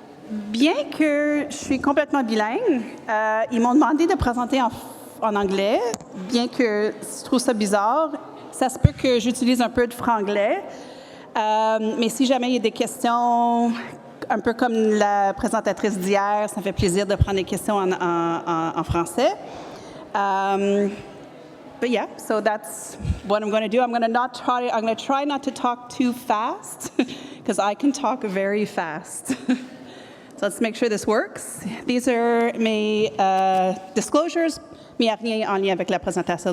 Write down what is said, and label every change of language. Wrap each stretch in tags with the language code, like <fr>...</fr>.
<fr>Bien que je suis complètement bilingue, ils m'ont demandé de présenter en anglais, bien que je trouve ça bizarre. Ça se peut que j'utilise un peu de franglais, mais si jamais il y a des questions, un peu comme la présentatrice d'hier, ça me fait plaisir de prendre des questions en français.</fr> <en>But yeah, so that's what I'm going to do. I'm going to try not to talk too fast, because I can talk very fast. So let's make sure this works. These are mes disclosures,</en> <fr>mais il n'y a rien en lien avec la présentation.</fr>